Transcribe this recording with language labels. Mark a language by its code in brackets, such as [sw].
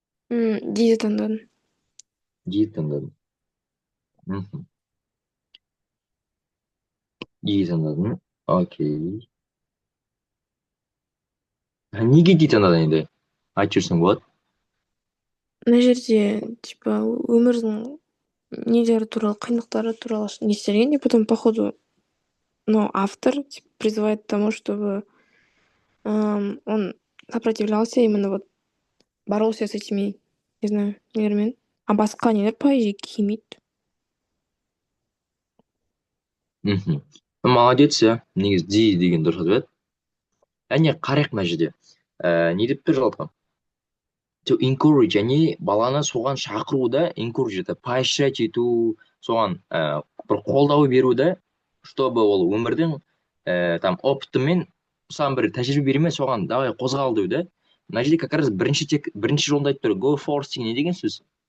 [kk] Диді таңдадым. Диді таңдадың. Диді таңдадың. Окей. Неге диді таңдадың енді? Айтып жүрсең болады? Мына жерде, типа, өмірдің нелері туралы, қиындықтары туралы не істелген, [ru] и потом, походу, автор призывает к тому, чтобы он сопротивлялся, именно вот боролся с этими, не знаю, [kk] нелермен. А басқа нелер поэзия келмейді. Молодец, иә. Негізі ди деген дұрыс ответ. Қарайық мына жерде. Не деп тұр жалпы? [en] To encourage, [kk] яғни баланы соған шақыруда, encourage [ru] это поощрять [kk] ету, соған бір қолдау беруді, чтобы ол өмірдің опытымен сам бір тәжірибе берме, соған давай қозғал деу да. Мына жерде как раз бірінші жолында айтып тұр, [en] go force [kk] не деген сөз?